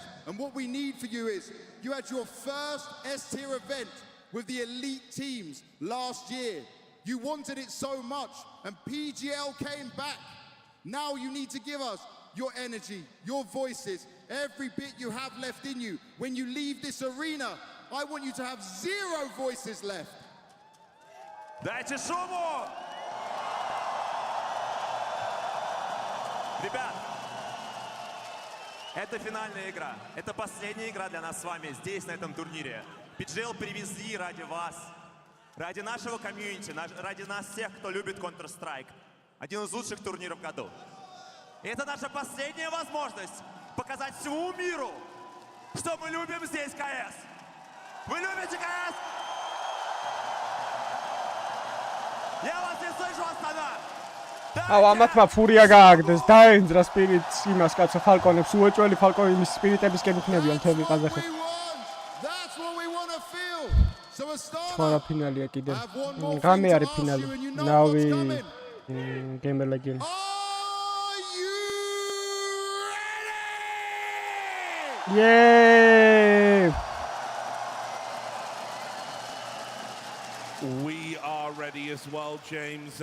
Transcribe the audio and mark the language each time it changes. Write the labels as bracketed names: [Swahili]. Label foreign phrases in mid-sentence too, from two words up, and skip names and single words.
[English] And what we need for you is, you had your first S-tier event with the elite teams last year. You wanted it so much, and PGL came back. Now you need to give us your energy, your voices, every bit you have left in you. When you leave this arena, I want you to have 0 voices left. [Russian] Дайте шуму! Ребят, это финальная игра. Это последняя игра для нас с вами здесь, на этом турнире. PGL привезли ради вас. Ради нашего комьюнити, ради нас всех, кто любит Counter-Strike. Один из лучших турниров в году. И это наша последняя возможность показать всему миру, что мы любим здесь КС. Вы любите КС? Я вас не слышу, Astana! [Georgian] ამათმა ფურია გააგდეს, დაენძრა სპირიტს იმას კაცო ფალკონებს, უეჭველი ფალკონი იმის სპირიტებისკენ იქნებიან მთელი ყაზახი. Para ფინალია კიდე. რამე არის ფინალი? ნავი Gamer Legion. Yay! [English] We are ready as well, James.